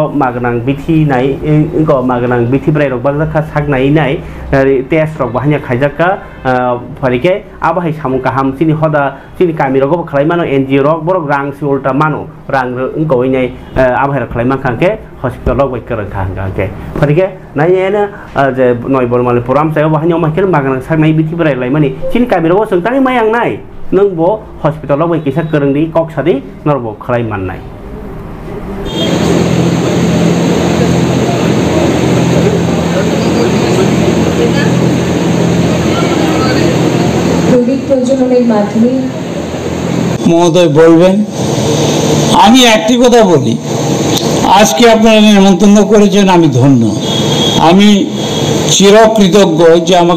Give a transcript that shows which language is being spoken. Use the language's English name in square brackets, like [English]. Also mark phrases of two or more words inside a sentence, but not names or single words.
[Kok Borok] magnang bithi nai go magnang bithi brai rok bagjakha sak nai nai test rok bahanya khaijaka pharike abahai samung kaham sini hoda sini kami rok khlaimano NGO rok borok rang si ulta mano rang ngoi nai abahai khlaimang khangke hospital rok bai kerang khangke pharike nai ena je noi bormali program sayo bahanya makin magnang sak nai bithi brai laimani sini kami rok sengtani mayang nai nung bo hospital rok bai kisa kerang di kok sadi norbo khlaiman nai [Bangla] মহোদয় বলবেন আমি একটি কথা বলি আজকে আপনারা নিমন্ত্রণ করেছেন আমি ধন্য আমি চিরকৃতজ্ঞ যে আমাকে